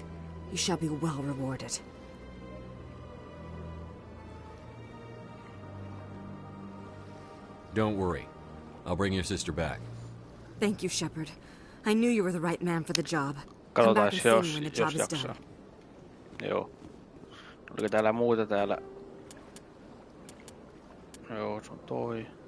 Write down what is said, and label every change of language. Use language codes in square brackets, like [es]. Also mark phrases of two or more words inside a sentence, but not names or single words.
[en] You shall be well rewarded. Don't worry. I'll bring your sister back. Thank you, Shepard. I knew you were the right man for the job. Come [fi] Katsotaan, [en] back and see me when the job is [fi] jaksaa. [en] done. [fi] Joo. Oliko täällä muuta täällä? Joo, se on toi.